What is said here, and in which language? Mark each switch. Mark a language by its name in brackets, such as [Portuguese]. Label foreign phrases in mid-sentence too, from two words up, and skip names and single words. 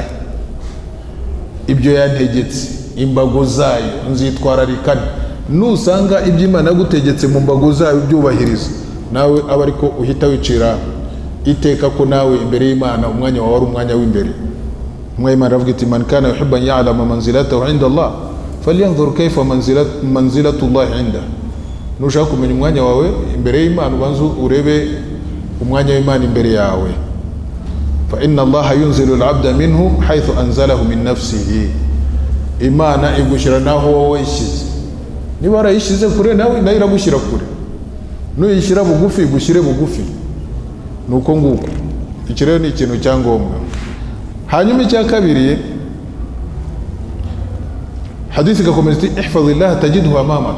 [Kinyarwanda] Ibyo yantegetse, imbago zayo nzitwararikana. Nusanga ibyo Imana yagutegetse mu mbago zayo byubahiriza, nawe aba ariko uhita wicira iteka ko nawe imbere y'Imana umwanya wawe ari umwanya w'imbere. Umwe Imana avuga iti [Arabic] من كان يحب أن يعلم منزلته عند الله فلينظر كيف منزلة الله عند. [Kinyarwanda] Nushaka kumenya umwanya wawe imbere y'Imana, ubanza urebe umwanya w'Imana imbere yawe. [Arabic] فإن الله ينزل العبد منه حيث أنزله من نفسه. [Kinyarwanda] Imana igushyira naho wowe ishyize. Niba warayishyize kure, nawe nayo iragushyira kure. Nuyishyira bugufi igushyire bugufi. Nuko nguko iki rero ni ikintu cyangombwa. hanyuma icya kabiri hadithi gakomeza iti [Arabic] احفظ الله تجده أمامك.